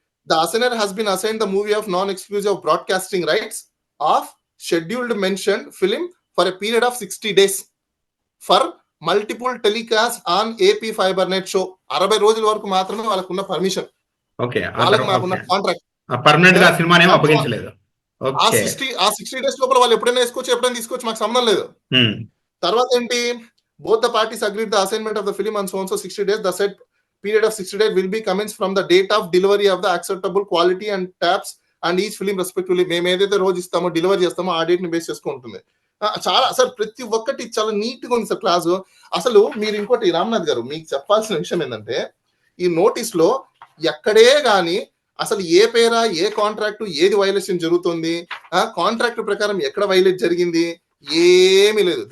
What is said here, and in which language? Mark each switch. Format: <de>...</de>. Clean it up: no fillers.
<en>The assignor has been assign the movie of non exclusive broadcasting rights of scheduled mention film for a period of 60 days for multiple telecast on AP fiber net show.</en> <te>60 రోజుల వరకు మాత్రమే వాళ్ళకున్న permission.</te> <en>Okay.</en> <te>వాళ్ళకి మాకున్న contract permanent గా సినిమాని ఏమో అప్పగించలేదు. ఆ 60 డేస్ లోపల వాళ్ళు ఎప్పుడైనా వేసుకోవచ్చు, ఎప్పుడైనా తీసుకోవచ్చు, మాకు సంబంధం లేదు. తర్వాత ఏంటి,</te> <en>both the parties agreed the assignment of the film on so and so 60 days. The said period of 60 days will be commenced from the date of delivery of the acceptable quality and taps and each film respectively.</en> <te>మేము ఏదైతే రోజు ఇస్తామో delivery చేస్తామో ఆ date ని base చేసుకుంటుంది. చాలా అసలు ప్రతి ఒక్కటి చాలా నీట్ గా ఉంది సార్ క్లాసు. అసలు మీరు ఇంకోటి రామ్నాథ్ గారు మీకు చెప్పాల్సిన విషయం ఏంటంటే, ఈ నోటీస్ లో ఎక్కడే గాని అసలు ఏ పేరా, ఏ కాంట్రాక్ట్, ఏది వైలేషన్ జరుగుతుంది, కాంట్రాక్ట్ ప్రకారం ఎక్కడ వైలేట్ జరిగింది, ఏమీ లేదు.</te>